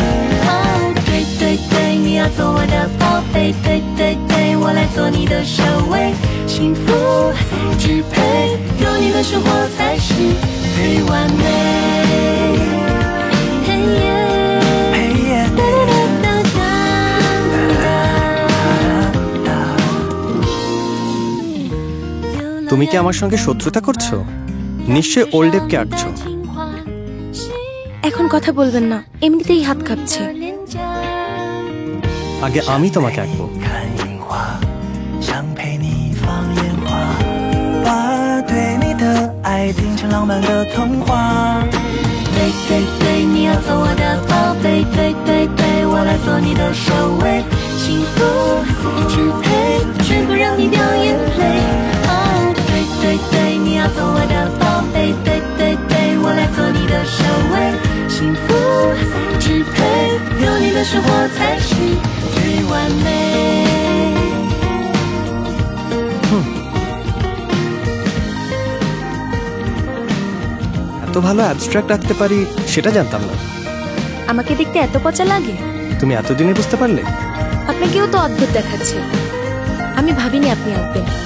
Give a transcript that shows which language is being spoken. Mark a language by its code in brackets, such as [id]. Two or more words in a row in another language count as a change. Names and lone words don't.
[zh] 哦，对对对，你要做我的宝贝，对对对，我来做你的守卫。幸福支配，有你的生活才是最完美。嘿耶，哒哒哒哒哒。 [bn] তুমি কি আমার সঙ্গে শত্রুতা করছো? নিশ্চয় ওল্ড ডেপকে আঁকছো। এখন কথা বলবেন না, এমনিতেই হাত কাঁপছে। আগে আমি তোমাকে আঁকবো। [zh] 想陪你放烟花，把对你的爱拼成浪漫的童话。对对对，你要做我的宝贝，对对对，我来做你的守卫。幸福支配，绝不让你掉眼泪。哦，对对对，你要做我的宝贝，对对对，我来做你的守卫。幸福支配，有你的生活才是最完美。 [bn] এত ভালো অ্যাবস্ট্রাক্ট আঁকতে পারি সেটা জানতাম না। আমাকে দেখতে এত পচা লাগে? তুমি এতদিনে বুঝতে পারলে? আপনাকেও তো অদ্ভুত দেখাচ্ছে। আমি ভাবিনি আপনি আঁকবেন।